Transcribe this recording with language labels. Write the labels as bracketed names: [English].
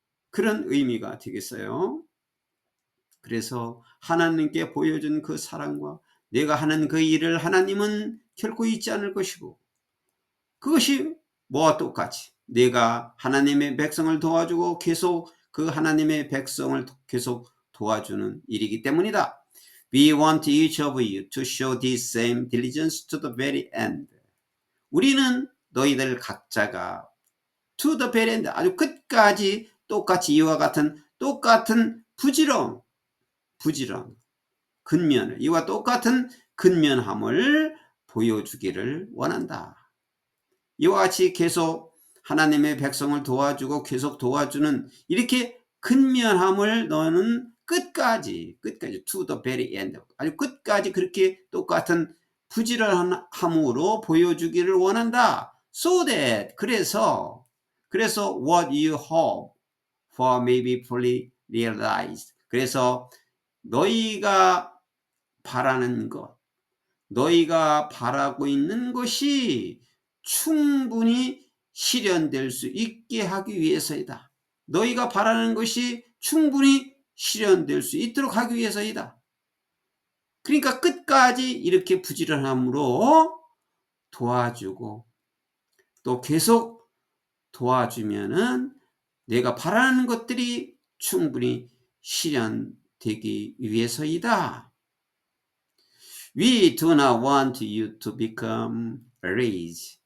[Korean] 그런 의미가 되겠어요. 그래서 하나님께 보여준 그 사랑과 내가 하는 그 일을 하나님은 결코 잊지 않을 것이고, 그것이 뭐와 똑같이 내가 하나님의 백성을 도와주고 계속 그 하나님의 백성을 계속 도와주는 일이기 때문이다. [English] We want each of you to show this same diligence to the very end. [Korean] 우리는 너희들 각자가 [English] to the very end, [Korean] 아주 끝까지 똑같이 이와 같은 똑같은 부지런 근면을, 이와 똑같은 근면함을 보여주기를 원한다. 이와 같이 계속 하나님의 백성을 도와주고 계속 도와주는 이렇게 근면함을 너는 끝까지 [English] to the very end, [Korean] 아주 끝까지 그렇게 똑같은 부지런함으로 보여주기를 원한다. [English] So that, [Korean] 그래서 [English] what you hope for may be fully realized. [Korean] 그래서 너희가 바라는 것, 너희가 바라고 있는 것이 충분히 실현될 수 있게 하기 위해서이다. 너희가 바라는 것이 충분히 실현될 수 있도록 하기 위해서이다. 그러니까 끝까지 이렇게 부지런함으로 도와주고 또 계속 도와주면은 내가 바라는 것들이 충분히 실현되기 위해서이다. [English] We do not want you to become rich.